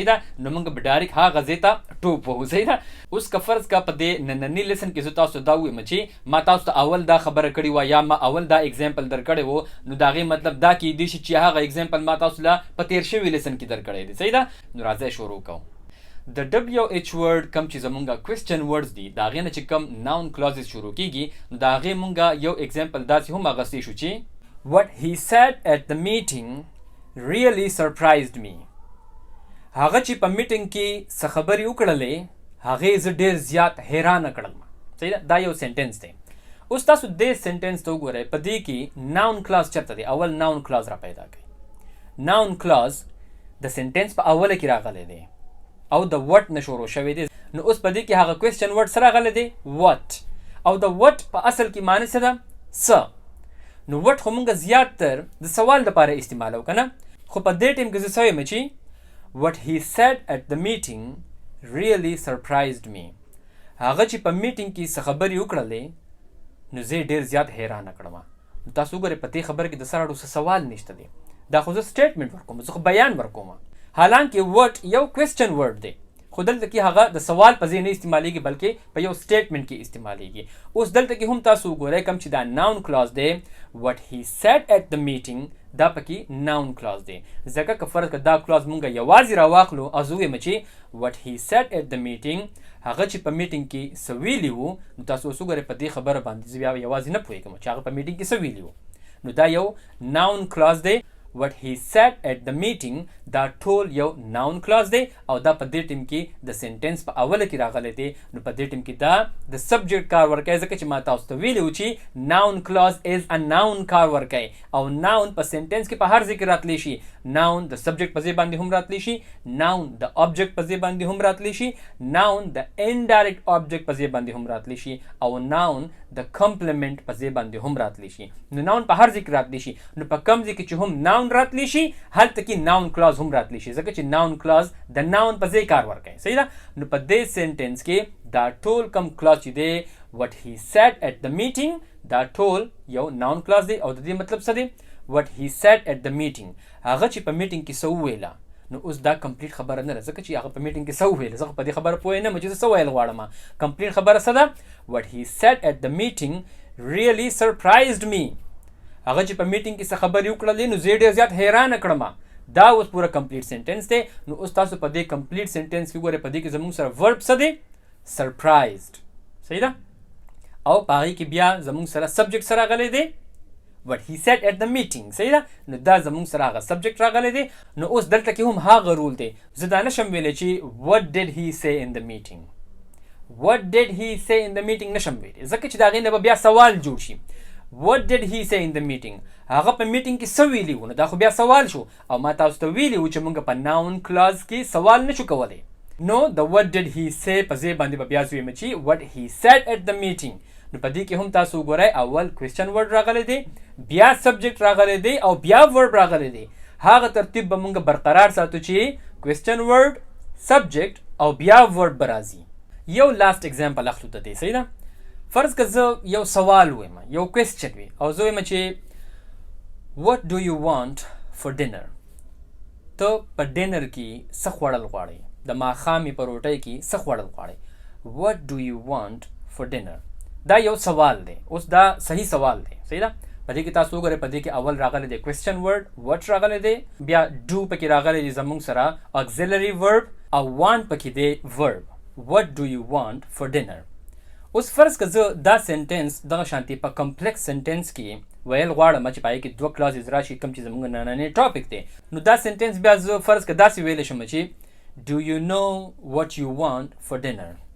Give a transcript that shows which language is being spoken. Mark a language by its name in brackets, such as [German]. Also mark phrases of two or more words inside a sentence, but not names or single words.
[Pashto] صحیح ده، نو مونږه به ډایرکټ هغه ځای ته ټوپ وو. صحیح ده، اوس که فرض کا په دې نننی لیسن کې زه تاسو دا وایم چې ما تاسو ته اول دا خبره کړې وه یا ما اول دا اگزامپل درکړی وو، نو د هغې مطلب دا کیدی شي چې هغه اگزامپل ما تاسو له په تیر شوي لیسن کې درکړی دی. صحیح ده، نو راځئ شروع کوو. د [English] WH word [Pashto] کم چې زمونږه [English] question words [Pashto] دي د هغې نه چې کم [English] noun clauses [Pashto] شروع کیږي، نو د هغې مونږه یو اگزامپل داسې هم اخیستی شو چې [English] What he said at the meeting really surprised me. [Pashto] هغه چې په میټینګ کې څه خبرې وکړلې هغې زه ډېر زیات حیرانه کړلم. صحیح ده، دا یو سینټنس دی. اوس تاسو دې سینټنس ته وګورئ، په دې کې [English] noun clause [Pashto] چېرته دی؟ اول [English] noun clause [Pashto] را پیدا کړئ. [English] noun clause [Pashto] د سینټنس په اوله کې راغلی دی او د وټ نه شروع شوی دی. نو اوس په دې کې هغه [English] question word [Pashto] څه راغلی دی؟ وټ. او د وټ په اصل کې معنی څه ده؟ څه. نو وټ خو مونږ زیاتتر د سوال دپاره استعمالو که نه، خو په دې ټیم کې زه څه وایم چې [English] What he said at the meeting really surprised me. [Pashto] هغه چې په میټینګ کې څه خبرې وکړلې نو زه ډېر زیات حیرانه کړم. تاسو وګورئ په دې خبره کې د سره څه سوال نشته دی، دا خو زه سټیټمنټ ورکوم، زه خو بیان ورکوم. حالانکه وټ یو [English] question word [Pashto] دی، خو دلته کې هغه د سوال په ځای نه استعمالیږي بلکې په یو سټیټمنټ کې استعمالیږي. اوس دلته کې هم تاسو وګورئ کوم چې دا [English] noun clause [Pashto] دی [English] What he said at the meeting [Pashto] دا پکې [English] noun clause [Pashto] دی. ځکه که فرض که دا کلاز مونږ یوازې راواخلو او زه ویم چې [English] What he said at the meeting [Pashto] هغه چې په میټینګ کې څه ویلي وو، نو تاسو اوس وګورئ په دې خبره باندې زه بیا یوازې نه پوهېږم چې هغه په میټینګ کې څه ویلي وو. نو دا یو [English] noun clause [Pashto] دی. [English] What he said at the meeting [Pashto] دا ټول یو [English] noun clause [Pashto] دی او دا په دې ټیم کې د سینټنس په اوله کې راغلی دی. نو په دې ټیم کې دا د سبجیکټ کار ورکوي، ځکه چې ما تاسو ته ویلي و چې [English] noun clause is a noun [Pashto] کار ورکوي او ناون په سینټنس کې په هر ځای کې راتلی شي. ناون د سبجیکټ په ځای باندې هم راتلی شي، ناون د آبجیکټ په ځای باندې هم راتلی شي، ناون د [English] indirect object [Pashto] په ځای باندې هم راتلی شي او ناون د کمپلیمنٹ په ځای باندې هم راتلی شي. نو ناون په هر ځای کې راتلی شي، نو په کوم ځای کې چې هم ناون راتلی شي هلته کې [English] noun clause [Pashto] هم راتلی شي، ځکه چې [English] noun clause [Pashto] د ناون په ځای کار ورکوي. صحیح ده، نو په دې سینټنس کې دا ټول کم کلاز چې دی [English] What he said at the meeting [Pashto] دا ټول یو [English] noun clause [Pashto] دی او د دې مطلب څه دی؟ [English] What he said at the meeting [Pashto] هغه چې په میټینګ کې څه وویله. نو اوس دا کمپلیټ خبره نه ده، ځکه چې هغه په میټینګ کې څه وویله، زه خو په دې خبره پوه نه یم چې زه څه ویل غواړم. کمپلیټ خبره څه ده؟ [English] What he said at the meeting really surprised me. [Pashto] هغه چې په میټینګ کې څه خبرې وکړلې نو زه ډېر زیات حیرانه کړم. دا اوس پوره [English] complete sentence [Pashto] دی. نو اوس تاسو په دې [English] complete sentence [Pashto] کې ګورئ، په دې کې زموږ سره ورب څه دی؟ سرپرایزډ. صحیح ده، او په هغې کې بیا زموږ سره سبجیکټ سره راغلی دی [English] What he said at the meeting. [Pashto] صحیح ده، نو دا زموږ سره هغه سبجیکټ راغلی دی. نو اوس دلته کې هم هغه رول دی، زه دا نشم ویلی چې [English] What did he say in the meeting. What did he say in the meeting [Pashto] نشم ویلی، ځکه چې د هغې نه به بیا سوال جوړ شي. [English] What did he say in the meeting [Pashto] هغه په میټینګ کې څه ویلي وو، نو دا خو بیا سوال شو او ما تاسو ته ویلي وو چې موږ په [English] noun clause [Pashto] کې سوال نشو کولی. نو د [English] What did he say [Pashto] په ځای باندې به بیا زه ویم چې [English] What he said at the meeting. [Pashto] نو په دې کې هم تاسو وګورئ اول [English] question word [Pashto] راغلی دی، بیا سبجیکټ راغلی دی او بیا ورب راغلی دی. هغه ترتیب به موږ برقرار ساتو چې [English] question word, [Pashto] سبجیکټ او بیا ورب به راځي. یو [English] last example [Pashto] اخلو د دې. صحیح ده، فرض که زه یو سوال ویم، یو کوېسچن وي او زه وایم چې [English] What do you want for dinner. [Pashto] ته په ډینر کې څه خوړل غواړئ، د ماښامې په روټۍ کې څه خوړل غواړئ. [English] What do you want for dinner [Pashto] دا یو سوال دی. اوس دا صحیح سوال دی. صحیح ده، په دې کې تاسو وګورئ، په دې کې اول راغلی دی [English] question word, [Pashto] وټ راغلی دی، بیا ډو پکې راغلی دی زموږ سره [English] auxiliary verb [Pashto] او وان پکې دی ورب. [English] What do you want for dinner. [Pashto] اوس فرض که زه دا سینټنس دغه شانتي په [English] complex sentence [Pashto] کې ویل غواړم چې پای کې دوه کلازز راشي کوم چې زموږ نننی ټاپک دی، نو دا سینټنس بیا زه فرض که داسې ویلی شم چې [English] Do you know what you want for dinner?